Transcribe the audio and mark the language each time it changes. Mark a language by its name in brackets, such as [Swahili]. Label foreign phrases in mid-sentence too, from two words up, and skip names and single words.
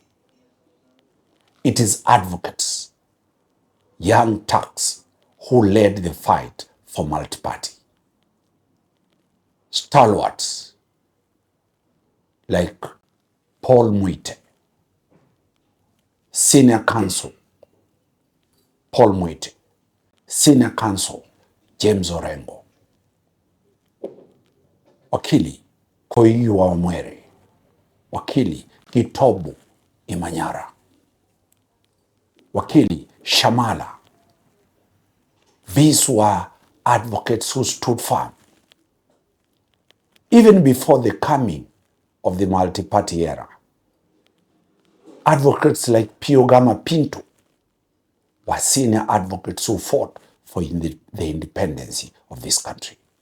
[English] It is advocates, young Turks, who led the fight for multiparty. Stalwarts like Paul Muite, Senior Counsel Paul Muite, Senior Counsel James Orengo, Wakili Koiwa Mwere, Wakili Gitobu Imanyara, Wakili Shamala. These were advocates who stood firm. Even before the coming of the multi-party era, advocates like Piogama Pinto were senior advocates who fought for the independence of this country.